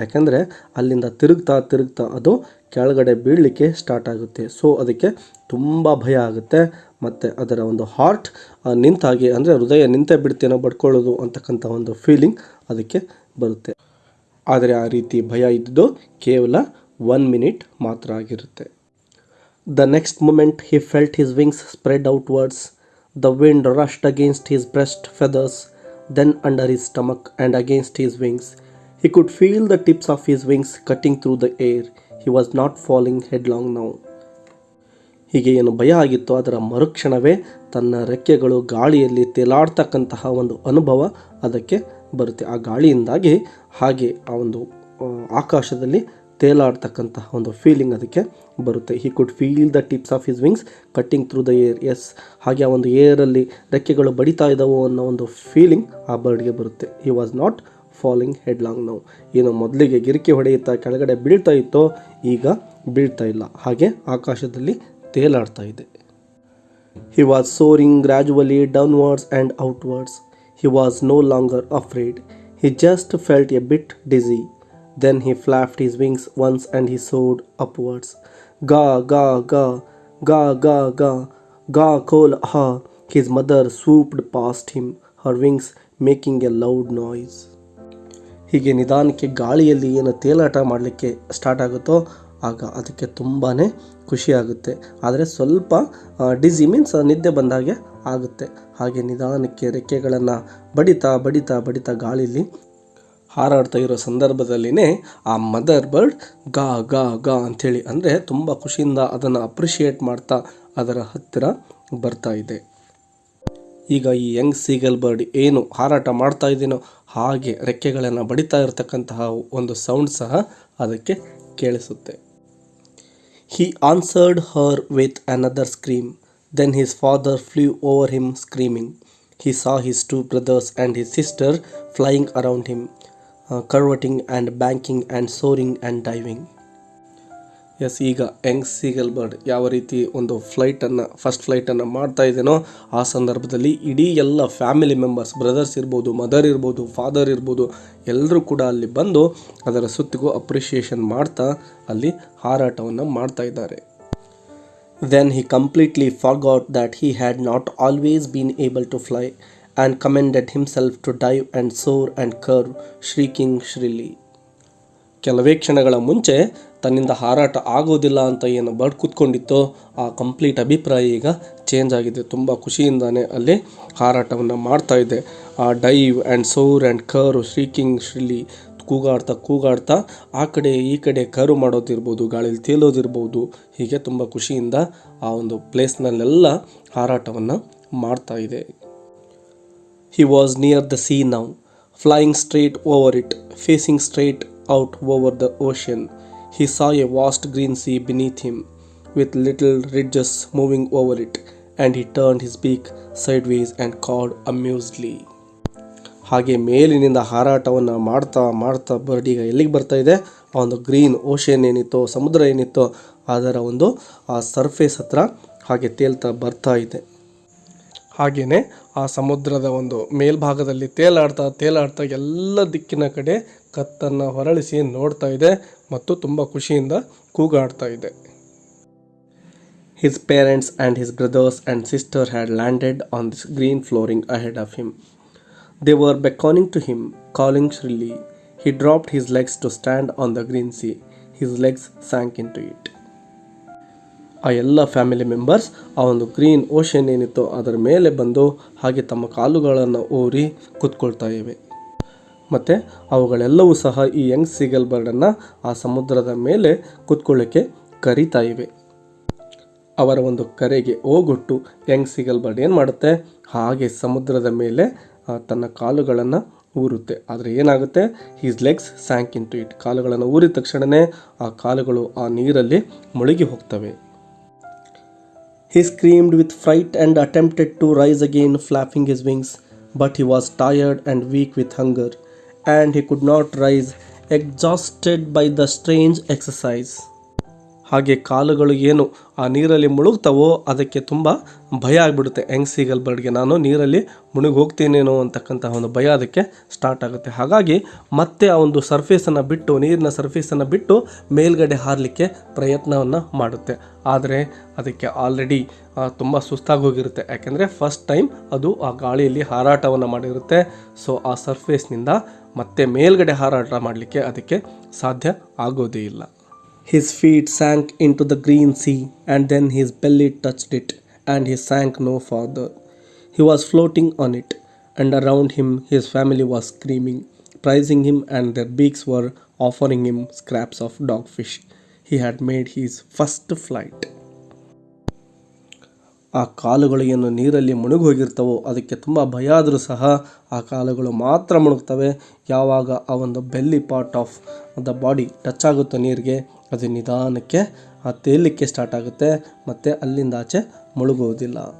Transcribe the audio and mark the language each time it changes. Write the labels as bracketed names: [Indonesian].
[Kannada] ಯಾಕೆಂದರೆ ಅಲ್ಲಿಂದ ತಿರುಗ್ತಾ ಅದು ಕೆಳಗಡೆ ಬೀಳಲಿಕ್ಕೆ ಸ್ಟಾರ್ಟ್ ಆಗುತ್ತೆ. ಸೊ ಅದಕ್ಕೆ ತುಂಬ ಭಯ ಆಗುತ್ತೆ. ಮತ್ತು ಅದರ ಒಂದು ಹಾರ್ಟ್ ನಿಂತಾಗಿ ಅಂದರೆ ಹೃದಯ ನಿಂತೇ ಬಿಡ್ತೇನೋ ಬಡ್ಕೊಳ್ಳೋದು ಅಂತಕ್ಕಂಥ ಒಂದು ಫೀಲಿಂಗ್ ಅದಕ್ಕೆ ಬರುತ್ತೆ. ಆದರೆ ಆ ರೀತಿ ಭಯ ಇದ್ದಿದ್ದು ಕೇವಲ 1 ಮಿನಿಟ್ ಮಾತ್ರ ಆಗಿರುತ್ತೆ. [English] The next moment he felt his wings spread outwards. The wind rushed against his breast feathers, then under his stomach and against his wings. He could feel the tips of his wings cutting through the air. He was not falling headlong now. [Kannada] ಹೀಗೆ ಏನು ಭಯ ಆಗಿತ್ತೋ ಅದರ ಮರುಕ್ಷಣವೇ ತನ್ನ ರೆಕ್ಕೆಗಳು ಗಾಳಿಯಲ್ಲಿ ತೇಲಾಡ್ತಕ್ಕಂತಹ ಒಂದು ಅನುಭವ ಅದಕ್ಕೆ ಬರುತ್ತೆ. ಆ ಗಾಳಿಯಿಂದಾಗಿ ಹಾಗೆ ಆ ಒಂದು ಆಕಾಶದಲ್ಲಿ ತೇಲಾಡ್ತಕ್ಕಂತಹ ಒಂದು ಫೀಲಿಂಗ್ ಅದಕ್ಕೆ ಬರುತ್ತೆ. [English] He could feel the tips of his wings cutting through the air. [Kannada] S, ಹಾಗೆ ಆ ಒಂದು ಏರಲ್ಲಿ ರೆಕ್ಕೆಗಳು ಬಡಿತಾ ಇದ್ದಾವೋ ಅನ್ನೋ ಒಂದು ಫೀಲಿಂಗ್ ಆ ಬರ್ಡ್ಗೆ ಬರುತ್ತೆ. [English] He was not falling headlong now. [Kannada] ಏನು ಮೊದಲಿಗೆ ಗಿರಿಕಿ ಹೊಡೆಯುತ್ತಾ ಕೆಳಗಡೆ ಬೀಳ್ತಾ ಇತ್ತೋ ಈಗ ಬೀಳ್ತಾ ಇಲ್ಲ, ಹಾಗೆ ಆಕಾಶದಲ್ಲಿ ತೇಲಾಡ್ತಾ ಇದೆ. [English] He was soaring gradually downwards and outwards. He was no longer afraid. He just felt a bit dizzy. Then he flapped his wings once and he soared upwards. Ga, ga, ga, ga, ga, ga, ga, call, ha. His mother swooped past him, her wings making a loud noise. [Kannada] ಹೀಗೆ ನಿಧಾನಕ್ಕೆ ಗಾಳಿಯಲ್ಲಿ ಏನು ತೇಲಾಟ ಮಾಡಲಿಕ್ಕೆ start ಆಗುತ್ತೋ ಆಗ ಅದಕ್ಕೆ ತುಂಬಾ ಖುಷಿಯಾಗುತ್ತೆ. ಆದರೆ ಸ್ವಲ್ಪ ಡಿಸಿ ಮೀನ್ಸ್ ನಿದ್ದೆ ಬಂದಾಗೆ ಆಗುತ್ತೆ. ಹಾಗೆ ನಿಧಾನಕ್ಕೆ ರೆಕ್ಕೆಗಳನ್ನು ಬಡಿತಾ ಗಾಳಿಲಿ ಹಾರಾಡ್ತಾ ಇರೋ ಸಂದರ್ಭದಲ್ಲಿನೇ ಆ ಮದರ್ ಬರ್ಡ್ ಗಾ ಗಾ ಗಾ ಅಂಥೇಳಿ ಅಂದರೆ ತುಂಬ ಖುಷಿಯಿಂದ ಅದನ್ನು ಅಪ್ರಿಷಿಯೇಟ್ ಮಾಡ್ತಾ ಅದರ ಹತ್ತಿರ ಬರ್ತಾ ಇದೆ. ಈಗ ಈ ಯಂಗ್ ಸೀಗಲ್ ಬರ್ಡ್ ಏನು ಹಾರಾಟ ಮಾಡ್ತಾ ಇದ್ದೀನೋ ಹಾಗೆ ರೆಕ್ಕೆಗಳನ್ನು ಬಡಿತಾ ಇರತಕ್ಕಂತಹ ಒಂದು ಸೌಂಡ್ ಸಹ ಅದಕ್ಕೆ ಕೇಳಿಸುತ್ತೆ. [English] He answered her with another scream. Then his father flew over him screaming. He saw his 2 brothers and his sister flying around him, curveting and banking and soaring and diving. [Kannada] S, ಈಗ Young seagull bird ಯಾವ ರೀತಿ ಒಂದು first ಫ್ಲೈಟನ್ನು ಮಾಡ್ತಾ ಇದ್ದೇನೋ ಆ ಸಂದರ್ಭದಲ್ಲಿ ಇಡೀ ಎಲ್ಲ family members, brothers ಇರ್ಬೋದು, ಮದರ್ ಇರ್ಬೋದು, ಫಾದರ್ ಇರ್ಬೋದು, ಎಲ್ಲರೂ ಕೂಡ ಅಲ್ಲಿ ಬಂದು ಅದರ ಸುತ್ತಿಗೂ ಅಪ್ರಿಷಿಯೇಷನ್ ಮಾಡ್ತಾ ಅಲ್ಲಿ ಹಾರಾಟವನ್ನು ಮಾಡ್ತಾ ಇದ್ದಾರೆ. [English] Then he completely forgot that he had not always been able to fly and commended himself to dive and soar and curve, shrieking shrilly. [Kannada] ಕೆಲವೇ ಕ್ಷಣಗಳ ಮುಂಚೆ ತನ್ನಿಂದ ಹಾರಾಟ ಆಗೋದಿಲ್ಲ ಅಂತ ಏನು ಬರ್ಡ್ ಕೂತ್ಕೊಂಡಿತ್ತೋ ಆ ಕಂಪ್ಲೀಟ್ ಅಭಿಪ್ರಾಯ ಈಗ ಚೇಂಜ್ ಆಗಿದೆ. ತುಂಬ ಖುಷಿಯಿಂದಾನೆ ಅಲ್ಲಿ ಹಾರಾಟವನ್ನು ಮಾಡ್ತಾ ಇದೆ. ಆ [English] dive and soar and cur shrieking shrilly [Kannada] ಕೂಗಾಡ್ತಾ ಆ ಕಡೆ ಈ ಕಡೆ ಕರು ಮಾಡೋದಿರ್ಬೋದು, ಗಾಳಿಲಿ ತೇಲೋದಿರ್ಬೋದು, ಹೀಗೆ ತುಂಬ ಖುಷಿಯಿಂದ ಆ ಒಂದು ಪ್ಲೇಸ್ನಲ್ಲೆಲ್ಲ ಹಾರಾಟವನ್ನು ಮಾಡ್ತಾ ಇದೆ. [English] He was near the sea now, flying straight over it, facing straight out over the ocean. He saw a vast green sea beneath him, with little ridges moving over it, and he turned his beak sideways and cawed amusedly. [Kannada] ಹಾಗೆ ಮೇಲಿನಿಂದ ಹಾರಾಟವನ್ನು ಮಾಡ್ತಾ ಬರ್ಡೀಗ ಎಲ್ಲಿಗೆ ಬರ್ತಾ ಇದೆ, ಆ ಒಂದು green ocean ಏನಿತ್ತೋ, ಸಮುದ್ರ ಏನಿತ್ತೋ ಅದರ ಒಂದು ಆ ಸರ್ಫೇಸ್ ಹತ್ರ ಹಾಗೆ ತೇಲ್ತಾ ಬರ್ತಾ ಇದೆ. ಹಾಗೆಯೇ ಆ ಸಮುದ್ರದ ಒಂದು ಮೇಲ್ಭಾಗದಲ್ಲಿ ತೇಲಾಡ್ತಾ ಎಲ್ಲ ದಿಕ್ಕಿನ ಕಡೆ ಕತ್ತನ್ನು ಹೊರಳಿಸಿ ನೋಡ್ತಾ ಇದೆ ಮತ್ತು ತುಂಬ ಖುಷಿಯಿಂದ ಕೂಗಾಡ್ತಾ ಇದೆ. [English] His parents and his brothers and sister had landed on this green flooring ahead of him. They were beckoning to him, calling shrilly. He dropped his legs to stand on the green sea. His legs sank into it. [Kannada] ಆ ಎಲ್ಲ family members ಆ ಒಂದು green ocean ಏನಿತ್ತು ಅದರ ಮೇಲೆ ಬಂದು ಹಾಗೆ ತಮ್ಮ ಕಾಲುಗಳನ್ನು ಊರಿ ಕೂತ್ಕೊಳ್ತಾ ಇವೆ. ಮತ್ತು ಅವುಗಳೆಲ್ಲವೂ ಸಹ ಈ ಯಂಗ್ ಸೀಗಲ್ ಬರ್ಡನ್ನು ಆ ಸಮುದ್ರದ ಮೇಲೆ ಕೂತ್ಕೊಳ್ಳೋಕ್ಕೆ ಕರೀತಾ ಇವೆ. ಅವರ ಒಂದು ಕರೆಗೆ ಓಗೊಟ್ಟು ಯಂಗ್ ಸೀಗಲ್ ಬರ್ಡ್ ಏನು ಮಾಡುತ್ತೆ, ಹಾಗೆ ಸಮುದ್ರದ ಮೇಲೆ ತನ್ನ ಕಾಲುಗಳನ್ನು ಊರುತ್ತೆ. ಆದರೆ ಏನಾಗುತ್ತೆ, [English] His legs sank into it. [Kannada] ಕಾಲುಗಳನ್ನು ಊರಿದ ತಕ್ಷಣವೇ ಆ ಕಾಲುಗಳು ಆ ನೀರಲ್ಲಿ ಮುಳುಗಿ ಹೋಗ್ತವೆ. [English] He screamed with fright and attempted to rise again, flapping his wings, but he was tired and weak with hunger, and he could not rise, exhausted by the strange exercise. [Kannada] ಹಾಗೆ ಕಾಲುಗಳು ಏನು ಆ ನೀರಲ್ಲಿ ಮುಳುಗ್ತಾವೋ ಅದಕ್ಕೆ ತುಂಬ ಭಯ ಆಗಿಬಿಡುತ್ತೆ ಯಂಗ್ ಸೀಗಲ್ ಬರ್ಡ್ಗೆ. ನಾನು ನೀರಲ್ಲಿ ಮುಳುಗಿ ಹೋಗ್ತೀನೇನೋ ಅಂತಕ್ಕಂತಹ ಒಂದು ಭಯ ಅದಕ್ಕೆ ಸ್ಟಾರ್ಟ್ ಆಗುತ್ತೆ. ಹಾಗಾಗಿ ಮತ್ತೆ ಆ ಒಂದು ಸರ್ಫೇಸನ್ನು ಬಿಟ್ಟು, ನೀರಿನ ಸರ್ಫೇಸನ್ನು ಬಿಟ್ಟು ಮೇಲ್ಗಡೆ ಹಾರಲಿಕ್ಕೆ ಪ್ರಯತ್ನವನ್ನು ಮಾಡುತ್ತೆ. ಆದರೆ ಅದಕ್ಕೆ ಆಲ್ರೆಡಿ ತುಂಬ ಸುಸ್ತಾಗಿ ಹೋಗಿರುತ್ತೆ. ಯಾಕೆಂದರೆ ಫಸ್ಟ್ ಟೈಮ್ ಅದು ಆ ಗಾಳಿಯಲ್ಲಿ ಹಾರಾಟವನ್ನು ಮಾಡಿರುತ್ತೆ. ಸೊ ಆ ಸರ್ಫೇಸ್ನಿಂದ ಮತ್ತೆ ಮೇಲ್ಗಡೆ ಹಾರಾಟ ಮಾಡಲಿಕ್ಕೆ ಅದಕ್ಕೆ ಸಾಧ್ಯ ಆಗೋದೇ ಇಲ್ಲ. [English] His feet sank into the green sea, and then his belly touched it, and he sank no farther. He was floating on it, and around him his family was screaming, praising him, and their beaks were offering him scraps of dogfish. He had made his first flight. [Kannada] ಆ ಕಾಲುಗಳು ಏನು ನೀರಲ್ಲಿ ಮುಳುಗಿ ಹೋಗಿರ್ತವೋ ಅದಕ್ಕೆ ತುಂಬ ಭಯ ಆದರೂ ಸಹ ಆ ಕಾಲುಗಳು ಮಾತ್ರ ಮುಳುಗ್ತವೆ. ಯಾವಾಗ ಆ ಒಂದು [English] belly part of the body [Kannada] touch ಆಗುತ್ತೋ ನೀರಿಗೆ, ಅದು ನಿಧಾನಕ್ಕೆ ತೇಲಿಕ್ಕೆ ಸ್ಟಾರ್ಟ್ ಆಗುತ್ತೆ ಮತ್ತು ಅಲ್ಲಿಂದ ಆಚೆ ಮುಳುಗೋದಿಲ್ಲ.